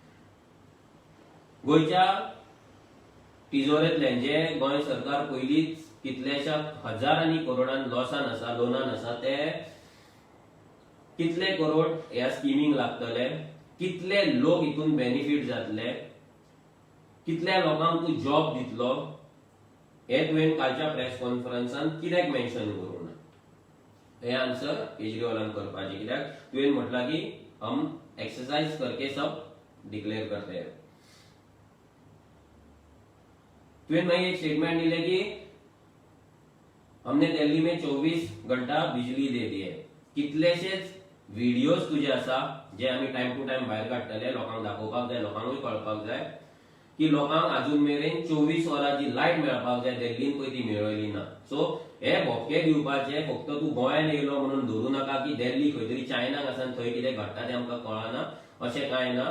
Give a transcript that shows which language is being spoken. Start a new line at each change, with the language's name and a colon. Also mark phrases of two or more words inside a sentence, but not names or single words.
Konkani: गोंयच्या तिजोरेंतल्यान, जे गोंय सरकार पयलींच कितल्याशा हजारांनी करोडान लॉसान आसा, लोनान आसा, ते कितले करोड ह्या स्किमीक लागतले, कितले लोक हितून बेनिफिट जातले, कितल्या लोकांक तू जॉब दितलो, हे तुवें कालच्या प्रेस कॉन्फरन्सान कित्याक मेन्शन करूंक ना? हे आन्सर केजरीवालान करपाचे, कित्याक तुवें म्हटला की
Hindi: हम एक्सरसाइज करके सब डिक्लेअर करते हैं.
Konkani: तुवें मागीर एक स्टेटमेंट दिले की
Hindi: हमने दिल्ली में 24 घंटा बिजली दे दी है.
Konkani: कितलेशेच व्हिडिओज तुझे आसा जे आम्ही
English: time to time
Konkani: भायर काडटले, लोकांक दाखोवपाक जाय, लोकांकूय कळपाक जाय की लोकांक अजून मेरेन 24 वरांची लायट मेळपाक जाय, दिल्लीन पळय ती मेळयली ना. सो हे भोपके दिवपाचे फक्त तू गोंयान येयलो म्हणून धरू नका की दिल्ली खंय तरी चायनाक आसा आनी थंय कितें घडटा ते आमकां कळना, अशें कांय ना.